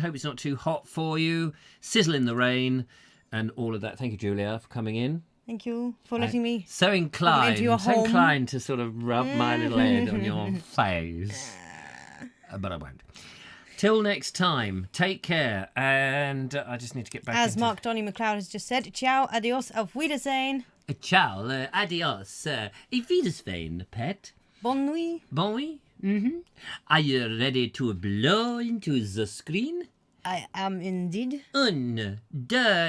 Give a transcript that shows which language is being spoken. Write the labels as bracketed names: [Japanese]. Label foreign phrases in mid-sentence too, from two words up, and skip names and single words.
[English] Hope it's not too hot for you. Sizzle in the rain and all of that. Thank you, Julia, for coming in. Thank you for letting me. So inclined, into your home. inclined to sort of rub my little head on your face. But I won't. Till next time, take care. And I just need to get back As into... Mark Donny McLeod has just said, [German] ciao, adios, auf Wiedersehen. Ciao, adios, Wiedersehen, pet. [French] Bonne nuit. Bon nuit. Mm-hmm. [English] Are you ready to blow into the screen? I am indeed. [French] Un, deux,